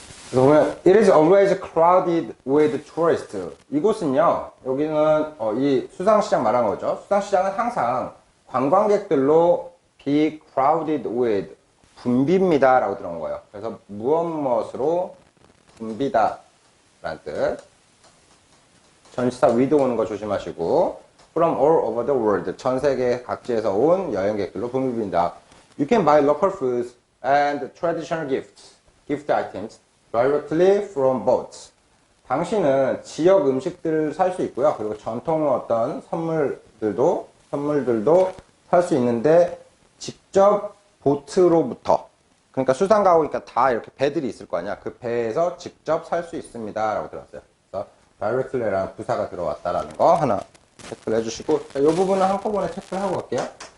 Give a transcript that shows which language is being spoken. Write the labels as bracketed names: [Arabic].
[Korean] 그래서 보면 [English] it is always crowded with tourists. [Korean] 이곳은요, 여기는 이 수상시장 말하는 거죠. 수상시장은 항상 관광객들로 [English] be crowded with, [Korean] 붐빕니다 라고 들어온 거예요. 그래서 무엇무엇으로 붐비다 라는 뜻. 전치사 with 오는 거 조심하시고, [English] from all over the world, [Korean] 전 세계 각지에서 온 여행객들로 붐비빈다. [English] You can buy local foods and traditional gift items directly from boats. [Korean] 당신은 지역 음식들을 살 수 있고요. 그리고 전통 어떤 선물들도 살 수 있는데 직접 보트로부터, 그러니까 수상가오니까 다 이렇게 배들이 있을 거 아니야. 그 배에서 직접 살 수 있습니다 라고 들었어요. 그래서 directly라는 부사가 들어왔다라는 거 하나 체크를 해주시고, 이 부분은 한꺼번에 체크를 하고 갈게요.